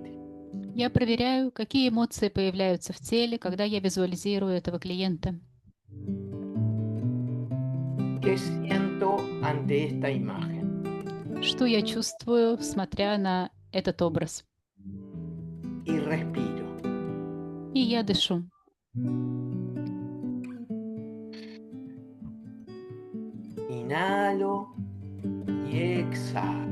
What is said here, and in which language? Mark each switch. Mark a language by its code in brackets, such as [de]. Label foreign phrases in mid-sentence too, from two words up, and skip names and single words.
[ru] Я проверяю, какие эмоции появляются в теле, когда я визуализирую этого клиента. [es] ¿Qué siento ante esta imagen? [ru] Что я чувствую, смотря на этот образ. [es] Y respiro. [ru] И я дышу. [es] Inhalo y exhalo.